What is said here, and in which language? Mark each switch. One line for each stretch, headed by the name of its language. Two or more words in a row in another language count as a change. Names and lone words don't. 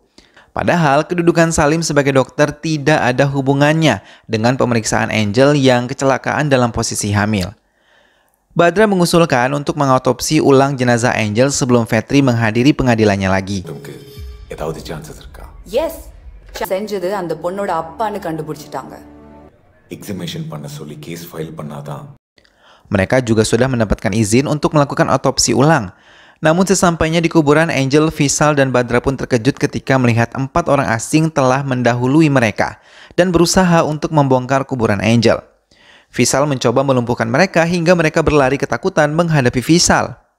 Indonesian: Padahal kedudukan Salim sebagai dokter tidak ada hubungannya dengan pemeriksaan Angel yang kecelakaan dalam posisi hamil. Badra mengusulkan untuk mengautopsi ulang jenazah Angel sebelum Fetri menghadiri pengadilannya lagi.
English: yes.
Tamil: செஞ்சது அந்த பொண்ணோட அப்பான்னு கண்டுபிடிச்சிட்டாங்க. எக்ஸிபிஷன் பண்ண சொல்லி
English: case file
Tamil: பண்ணாதான்.
Indonesian: Mereka juga sudah mendapatkan izin untuk melakukan autopsi ulang. Namun sesampainya di kuburan Angel, Faisal dan Badra pun terkejut ketika melihat 4 orang asing telah mendahului mereka dan berusaha untuk membongkar kuburan Angel. Visal mencoba melumpuhkan mereka hingga mereka berlari ketakutan menghadapi Visal.